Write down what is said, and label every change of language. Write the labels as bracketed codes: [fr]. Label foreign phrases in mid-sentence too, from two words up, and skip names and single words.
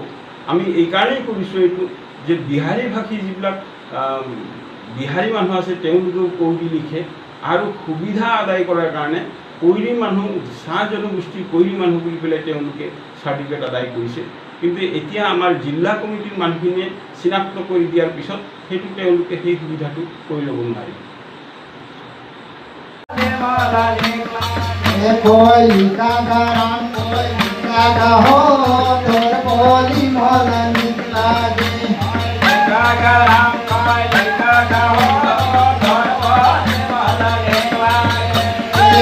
[as] আমি এইকাৰণেই কৰিছোঁ এইটো যে বিহাৰী ভাষী যিবিলাক বিহাৰী মানুহ আছে তেওঁলোকেও কৈৰী লিখে আৰু সুবিধা আদায় কৰাৰ কাৰণে কৈৰী মানুহ চাহ জনগোষ্ঠীৰ কৈৰী মানুহ বুলি পেলাই তেওঁলোকে চাৰ্টিফিকেট আদায় কৰিছে। কিন্তু এতিয়া আমাৰ জিলা কমিটিৰ মানুহখিনিয়ে চিনাক্ত কৰি দিয়াৰ পিছত সেইটো তেওঁলোকে সেই সুবিধাটো কৰি ল'ব নোৱাৰিব। [hne] कोई काका राम कोई काका हो तोर बोली मोला निकला गे काका राम कोई काका हो तोर बोली मोला निकला गे